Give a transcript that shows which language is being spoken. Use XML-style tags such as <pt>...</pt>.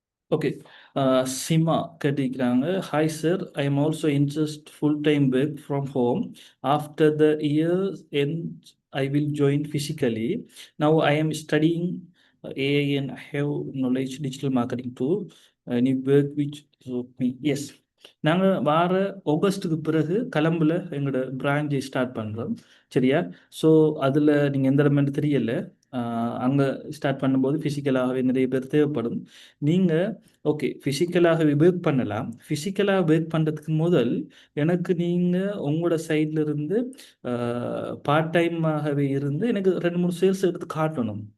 <ta>Okay, Sima கேட்டிருக்கிறாங்க.</ta> <en>Hi sir, I am also interest full time work from home. After the year end I will join physically. Now I am studying AI and I have knowledge digital marketing too. Any work which suit me? Yes.</en> <ta>நாங்கள் வார ஆகஸ்ட்டுக்கு பிறகு கலம்புல எங்களோட பிரான்ச்சை start பண்ணுறோம். சரியா? So அதில் நீங்கள் எந்த இடமென்று தெரியல. அங்கே ஸ்டார்ட் பண்ணும்போது ஃபிசிக்கலாகவே நிறைய பேர் தேவைப்படும். நீங்கள் ஓகே ஃபிசிக்கலாகவே ஒர்க் பண்ணலாம். ஃபிசிக்கலாக ஒர்க் பண்ணுறதுக்கு முதல் எனக்கு நீங்கள் உங்களோட சைடில் இருந்து பார்ட் டைமாகவே இருந்து எனக்கு 2-3 சேல்ஸ் எடுத்து காட்டணும்.</ta>